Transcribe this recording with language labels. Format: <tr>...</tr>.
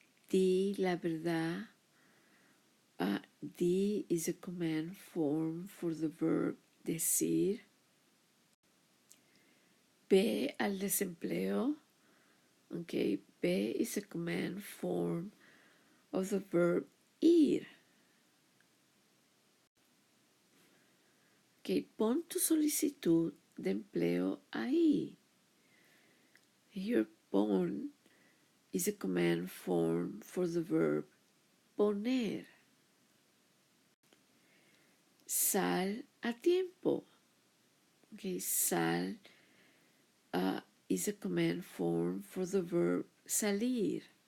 <es>Di la verdad.</es> <en>Di is a command form for the verb decir.</en> <es>Ve al desempleo.</es> <en>Okay, ve is a command form of the verb ir.</en> <es>Okay, pon tu solicitud de empleo ahí.</es> <en>Here, pon is a command form for the verb poner.</en> <es>Sal a tiempo.</es> <en>Okay, sal is a command form for the verb salir.</en>